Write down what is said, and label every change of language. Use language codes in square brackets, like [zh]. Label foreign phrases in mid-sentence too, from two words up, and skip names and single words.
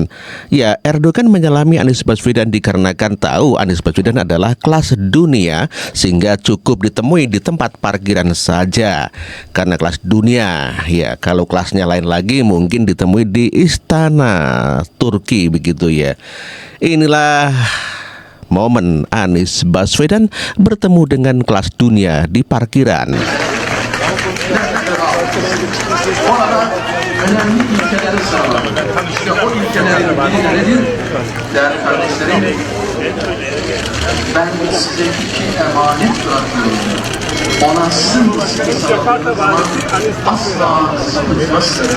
[id] Ya, Erdogan menyelami Anies Baswedan dikarenakan tahu Anies Baswedan adalah kelas dunia, sehingga cukup ditemui di tempat parkiran saja. Karena kelas dunia, ya, kalau kelasnya lain lagi mungkin ditemui di istana Turki, begitu ya. Inilah momen Anies Baswedan bertemu dengan kelas dunia di parkiran. [tr] Önemli ilkeleri sağladı. İşte o ilkelerin biri nedir? Değerli kardeşlerim, ben size iki emanet bırakıyorum. Ona sımsıkı sarıldığınız zaman asla sapıtmazsınız.